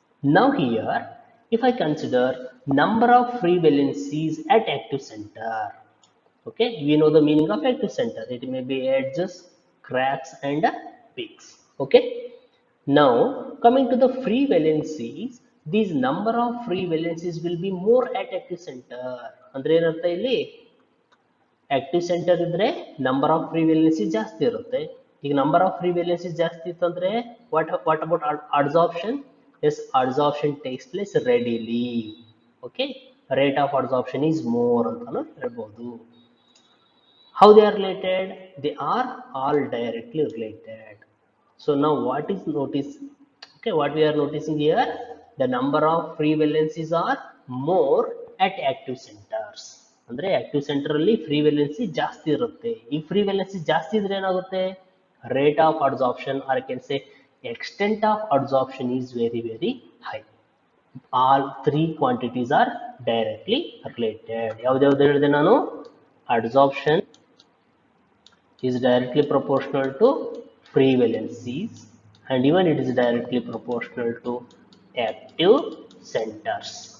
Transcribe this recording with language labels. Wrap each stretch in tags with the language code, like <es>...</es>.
<en>Now here, if I consider number of free valencies at active center, okay, we know the meaning of active center. It may be edges, cracks, and peaks. Okay. Now coming to the free valencies, these number of free valencies will be more at active center.</en> <kn>ಅಂದ್ರೆ ಏನರ್ಥ ಇಲ್ಲಿ active centre ಇದ್ರೆ number of free valency ಜಾಸ್ತಿ ಇರುತ್ತೆ. ಈಗ number of free valency ಜಾಸ್ತಿ ಇತ್ತಂದ್ರೆ</kn> <en>What about adsorption? Yes, adsorption takes place readily. Okay, rate of adsorption is more</en> <kn>ಅಂತಾನು ಹೇಳ್ಬೋದು.</kn> <en>How they are related? They are all directly related. So now what is notice? Okay, what we are noticing here, the number of free valencies are more at active centers.</en> <kn>ಅಂದ್ರೆ active centre ಅಲ್ಲಿ free valency ಜಾಸ್ತಿ ಇರುತ್ತೆ. ಈ free valency ಜಾಸ್ತಿ ಇದ್ರೆ ಏನಾಗುತ್ತೆ?</kn> <en>Rate of adsorption, or can say extent of absorption is very very high. All three quantities are directly related.</en> <kn>ಯಾವ್ದು ಹೇಳಿದೆ ನಾನು?</kn> <en>Adsorption is directly proportional to free valencies, and even it is directly proportional to active centers.</en>